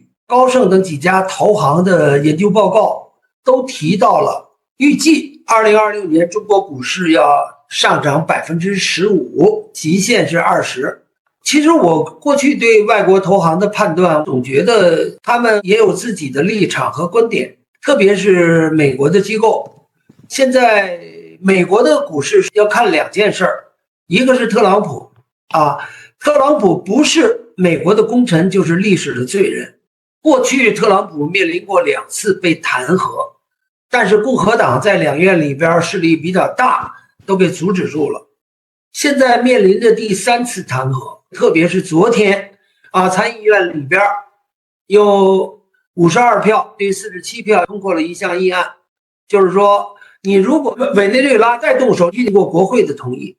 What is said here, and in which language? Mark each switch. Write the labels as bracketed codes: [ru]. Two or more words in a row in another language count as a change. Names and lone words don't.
[zh] 高盛等幾家投行的研究報告都提到了，預計2026年中國股市要上漲15%，極限是20%。其實我過去對外國投行的判斷，總覺得他們也有自己的立場和觀點。特別是美國的機構。現在美國的股市要看2件事儿，一个是特朗普特朗普不是美国的功臣，就是歷史的罪人。過去特朗普面臨過2次被彈劾，但是共和黨在兩院裡邊勢力比較大，都被阻止住了。現在面臨着第3次彈劾，特別是昨天參議院裡邊有52票對47票通過了一項議案，就是說你如果委內瑞拉再動手，經過國會的同意。